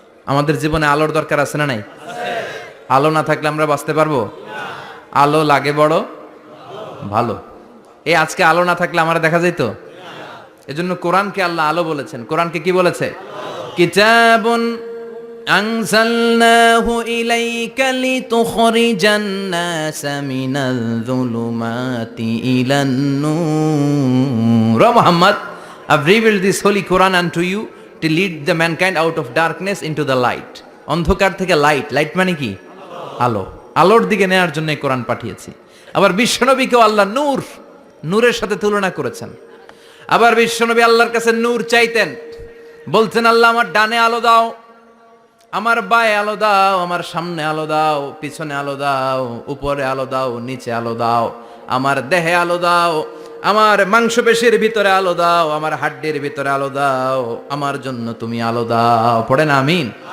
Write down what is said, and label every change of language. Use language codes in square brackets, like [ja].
[bn] আমাদের জীবনে আলোর দরকার আছে না নাই? আলো না থাকলে আমরা বাঁচতে পারবো? আলো লাগে বড় ভালো। এই আজকে আলো না থাকলে আমরা দেখা যেত? এজন্য কোরআনকে আল্লাহ আলো বলেছেন। কোরআনকে কি বলেছে? কিতাবুন [ar] أنزلناه إليك لتخرج الناس من الظلمات إلى النور. [en] O Muhammad, I've revealed this holy Quran unto you to lead the mankind out of darkness into the light. [bn] অন্ধকার থেকে লাইট, লাইট মানে কি? আলো। আলোর দিকে নেয়ার জন্য এই কোরআন পাঠিয়েছি। আবার বিশ্বনবীকেও আল্লাহ নূর, নূরের সাথে তুলনা করেছেন। আবার বিশ্বনবী আল্লাহর কাছে নূর চাইতেন, বলতেন আল্লাহ আমার ডানে আলো দাও, আমার বায়ে আলো দাও, আমার সামনে আলো দাও, পিছনে আলো দাও, উপরে আলো দাও, নিচে আলো দাও, আমার দেহে আলো দাও, আমার মাংসপেশির ভিতরে আলো দাও, আমার হাড্ডির ভিতরে আলো দাও, আমার জন্য তুমি আলো দাও। পড়েন আমিন।